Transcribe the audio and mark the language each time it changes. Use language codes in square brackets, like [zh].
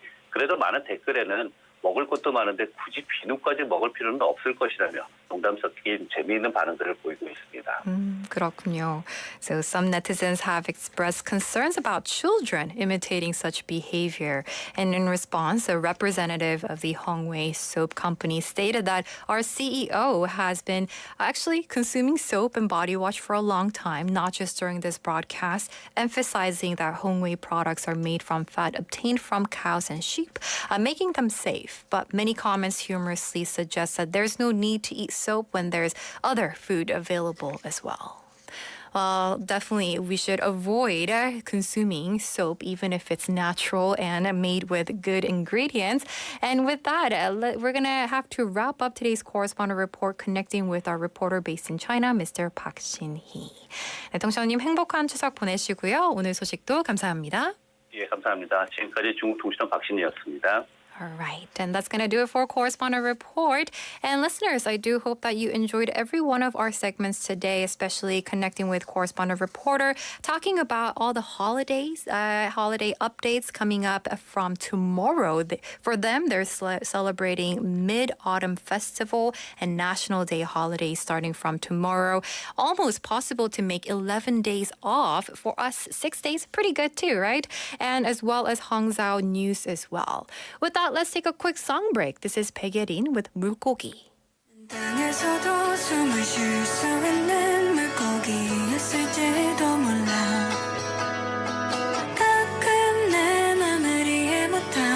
[ko] 그래도 많은 댓글에는 먹을 것도 많은데 굳이 비누까지 먹을 필요는 없을 것이라며 농담 섞인 재미있는 반응들을 보이고 있습니다. 그렇군요. [en] So some netizens have expressed concerns about children imitating such behavior. And in response, a representative of the Hongwei soap company stated that our CEO has been actually consuming soap and body wash for a long time, not just during this broadcast, emphasizing that Hongwei products are made from fat obtained from cows and sheep, making them safe. But many comments humorously suggest that there's no need to eat soap when there's other food available as well. Well, definitely we should avoid consuming soap even if it's natural and made with good ingredients. And with that, we're going to have to wrap up today's correspondent report connecting with our reporter based in China, Mr. Park Shin-hee. [ko] 네, 동시원님 행복한 추석 보내시고요. 오늘 소식도 감사합니다. 예, 감사합니다. 지금까지 중국 통신원 박신이었습니다. [en] All right, and that's going to do it for Correspondent Report. And listeners, I do hope that you enjoyed every one of our segments today, especially connecting with Correspondent Reporter, talking about all the holidays, holiday updates coming up from tomorrow. For them, they're celebrating Mid-Autumn Festival and National Day holidays starting from tomorrow. Almost possible to make 11 days off. For us, 6 days, pretty good too, right? And as well as Hangzhou news as well. With that, let's take a quick song break. This is [ko] 백예린 [en] with 물고기. [ko] 땅에서도 숨을 쉴 수 있는 물고기였을지도 몰라 가끔 내 맘을 이해 못해